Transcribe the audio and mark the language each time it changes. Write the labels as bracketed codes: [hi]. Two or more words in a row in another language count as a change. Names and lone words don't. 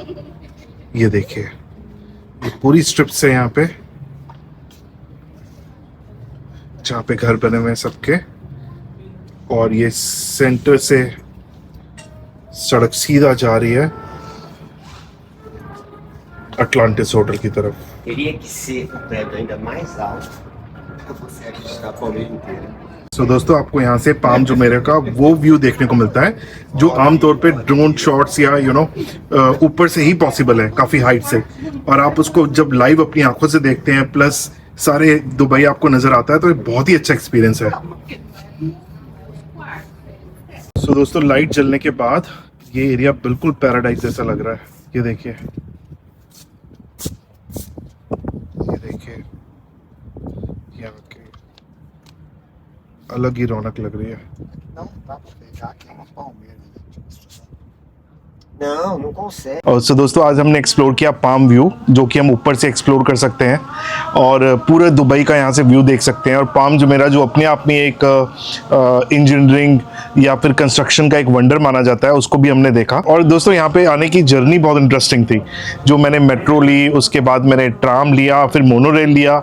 [hi] ये देखिए ये पूरी स्ट्रिप्स है यहाँ पे, जहाँ पे घर बने हुए हैं सबके, और ये सेंटर से सड़क सीधा जा रही है अटलांटिस होटल की तरफ। [pt] Teria que ser o prédio ainda mais alto para você ajustar a palmeira inteira. [hi] सो दोस्तों आपको यहाँ से पाम जुमेरा का वो व्यू देखने को मिलता है जो आमतौर पे [en] drone shots [hi] या ऊपर से ही पॉसिबल है, काफ़ी हाइट से, और आप उसको जब लाइव अपनी आंखों से देखते हैं प्लस सारे दुबई आपको नज़र आता है, तो ये बहुत ही अच्छा एक्सपीरियंस है। सो दोस्तों लाइट जलने के बाद ये एरिया बिल्कुल पैराडाइज जैसा लग रहा है। ये देखिए, ये देखिए यहाँ के अलग ही रौनक लग रही है। [pt] Não dá para pegar aqui uma palmeira. Não, não consegue. [hi] और सो दोस्तों आज हमने एक्सप्लोर किया पाम व्यू, जो कि हम ऊपर से एक्सप्लोर कर सकते हैं और पूरे दुबई का यहाँ से व्यू देख सकते हैं। और पाम जुमेरा जो अपने आप में एक इंजीनियरिंग या फिर कंस्ट्रक्शन का एक वंडर माना जाता है, उसको भी हमने देखा। और दोस्तों यहाँ पे आने की जर्नी बहुत इंटरेस्टिंग थी, जो मैंने मेट्रो ली, उसके बाद मैंने ट्राम लिया, फिर मोनोरेल लिया।